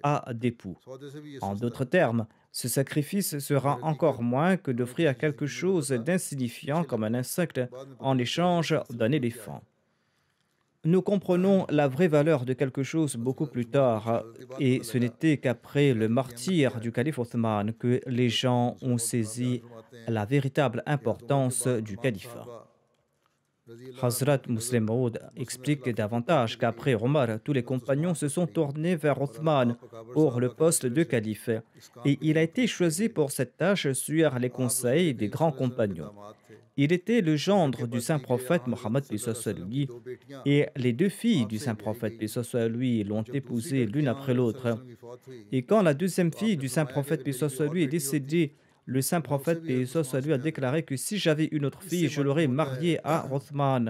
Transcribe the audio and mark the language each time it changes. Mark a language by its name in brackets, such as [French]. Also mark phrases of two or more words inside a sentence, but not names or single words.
[French] d'époux. [Urdu] سودے سے بھی یہ [French] En [Urdu] सस्ता [French] d'autres [Urdu] है [French] termes, ce sacrifice sera [Urdu] حضرت کی [French] encore moins que [Urdu] اگر کوئی [French] d'offrir [Urdu] किसी [French] quelque [Urdu] چیز کی قیمت [French] chose [Urdu] बता [French] d'insignifiant [Urdu] अच्छे [French] comme un [Urdu] لگتا ہے [French] insecte [Urdu] بعد میں پتا [French] en [Urdu] لگتا ہے کہ [French] échange [Urdu] اس کی اصل [French] d'un [Urdu] قیمت کیا ہے [French] éléphant. Nous comprenons la vraie valeur de quelque chose [Urdu] बस [French] beaucoup plus [Urdu] عثمان کی [French] tard, [Urdu] شہادت کے بعد [French] et [Urdu] पता [French] ce [Urdu] लगा [French] n'était qu'après [Urdu] कि [French] le [Urdu] آخر قیمت کیا [French] martyr [Urdu] है [French] du calife Othman que les [Urdu] हजरत [French] gens [Urdu] मुस्लिम [French] ont [Urdu] موعود صاحب بیان [French] saisi [Urdu] فرماتے ہیں [French] la véritable [Urdu] کہ حضرت عمر کے [French] importance [Urdu] बाद [French] du [Urdu] तमाम [French] califat. [Arabic] सहाबा رضي الله عنهم [French] Hazrat [Urdu] کی نظر [French] Muslim Maud [Urdu] मसलन [French] explique [Urdu] خلافت کے پد کے [French] davantage [Urdu] लिए [French] qu'après Omar, tous les [Urdu] हजरत [French] compagnons [Urdu] उस्मान [French] se [Urdu] पर [French] sont [Urdu] पड़ी [French] tournés vers [Urdu] और [French] Othman [Urdu] آپ اکابر [French] pour le [Urdu] صحابہ کے [French] poste [Urdu] मशवरे [French] de [Urdu] से [French] calife, [Urdu] اس کام [French] et [Urdu] के [French] il [Urdu] लिए [French] a été [Urdu] منتخب کیے [French] choisi [Urdu] गए [French] pour cette tâche sur les [Urdu] آپ رسول [French] conseils des [Urdu] करीम [French] grands [Arabic] صلى الله عليه وسلم के [French] compagnons. [Urdu] داماد تھے [French] Il était le gendre du saint prophète Mohammed paix soit lui, et les deux filles du saint prophète paix soit lui l'ont épousé l'une après l'autre. Et quand la deuxième fille du saint prophète paix soit lui est décédée, le saint prophète paix soit lui a déclaré que si j'avais une autre fille, je l'aurais mariée à Othman.